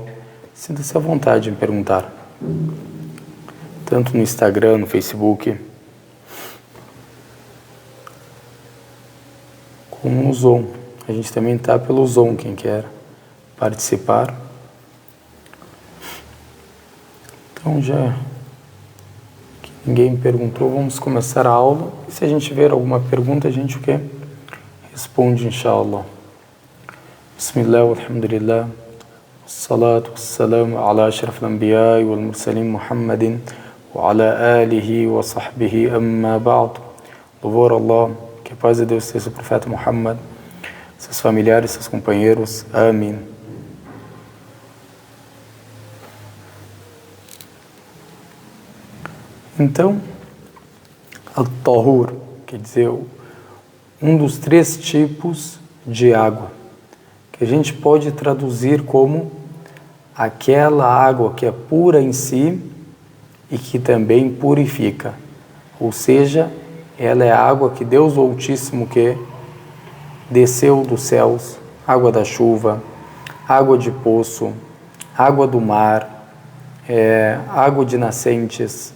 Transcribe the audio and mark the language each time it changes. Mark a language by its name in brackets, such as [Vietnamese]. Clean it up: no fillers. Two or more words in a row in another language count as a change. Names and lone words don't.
[Portuguese] Sinta-se à vontade em perguntar. Tanto no Instagram, no Facebook, como no Zoom. A gente também está pelo Zoom, quem quer participar. Então, já que ninguém perguntou, vamos começar a aula. E se a gente ver alguma pergunta, a gente responde, inshallah. [Arabic] بسم الله، الحمد لله، والصلاة والسلام على أشرف الأنبياء والمرسلين محمد وعلى آله وصحبه أما بعد. [Portuguese] Louvor a Allah, que a paz de Deus seja o profeta Muhammad, seus familiares, seus companheiros. Amém. Então, al-tahur, quer dizer, um dos 3 tipos de água, que a gente pode traduzir como aquela água que é pura em si e que também purifica. Ou seja, ela é a água que Deus o Altíssimo desceu dos céus, água da chuva, água de poço, água do mar, água de nascentes.